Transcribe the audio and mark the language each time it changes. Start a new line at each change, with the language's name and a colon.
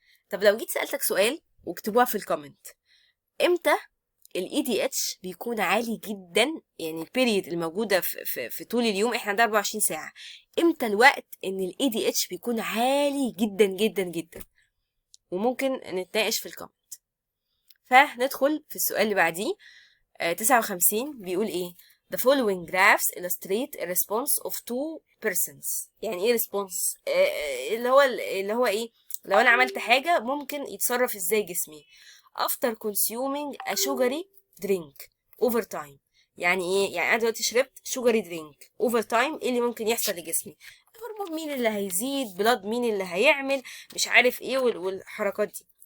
Arabic: طب لو جيت سالتك سؤال واكتبوها في الكومنت، امتى الاي دي اتش بيكون عالي جدا؟ يعني البيريد الموجوده في طول اليوم، احنا عندنا 24 ساعه، امتى الوقت ان الاي دي اتش بيكون عالي جدا جدا جدا؟ وممكن نتناقش في الكومنت. فندخل في السؤال اللي بعديه. 59 بيقول ايه؟
English: The following graphs illustrate a response of two persons.
Arabic: يعني ايه response؟ اللي هو ايه؟ لو انا عملت حاجة ممكن يتصرف ازاي جسمي
English: after consuming a sugary drink over time.
Arabic: يعني ايه؟ يعني انا دلوقتي شربت شوجري درينك، اوفر تايم ايه اللي ممكن يحصل لجسمي؟ هرمون مين اللي هيزيد، بلاد مين اللي هيعمل، مش عارف ايه والحركات دي.